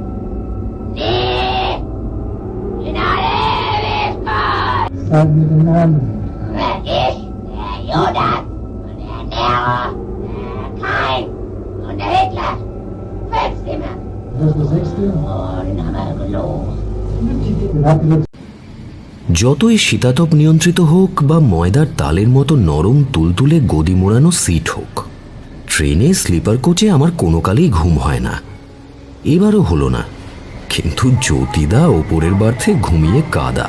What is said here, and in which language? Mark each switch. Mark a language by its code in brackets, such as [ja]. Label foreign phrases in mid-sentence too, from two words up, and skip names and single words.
[de] Sie in alle Ewigkeit. Sag mir den Namen. Ich, der Judas und der Nero, der Kain und der Hitler. Fünfte Mal. Das ist der sechste? Oh, den haben wir gelogen. Den habt ihr [bn] যতই শীতাতপ নিয়ন্ত্রিত হোক বা ময়দার তালের মতো নরম তুলতুলে গদি মোড়ানো সিট হোক, ট্রেনে স্লিপার কোচে আমার কোনো কালেই ঘুম হয় না। এবারও হলো না, কিন্তু জ্যোতিদা ওপরের বার্থে ঘুমিয়ে কাদা।